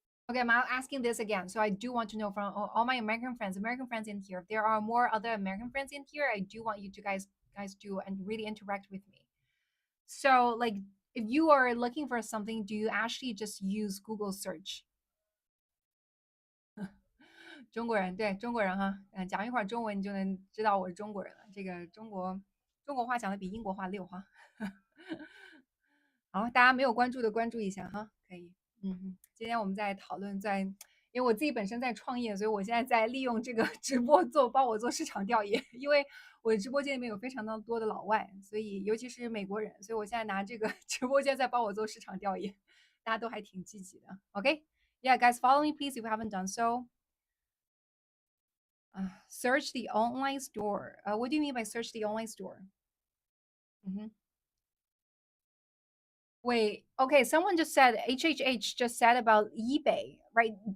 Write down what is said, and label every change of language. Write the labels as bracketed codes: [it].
[en] Okay, I'm asking this again. So I do want to know from all my American friends in here. If there are more other American friends in here, I do want you to guys do and really interact with me. So like if you are looking for something, do you actually just use Google search? [zh] 中国人，对中国人哈，讲一会儿中文你就能知道我是中国人了。这个中国话讲的比英国话溜哈。好，大家没有关注的关注一下哈，可以。今天我们在讨论因为我自己本身在创业，所以我现在在利用这个直播帮我做市场调研，因为我的直播间里面有非常的多的老外，所以尤其是美国人，所以我现在拿这个直播间在帮我做市场调研，大家都还挺积极的。 [en] OK，Yeah, guys, follow me please if you haven't done so. Search the online store. What do you mean by search the online store? Mhm. Wait, okay, someone just said HHH just said about eBay, right?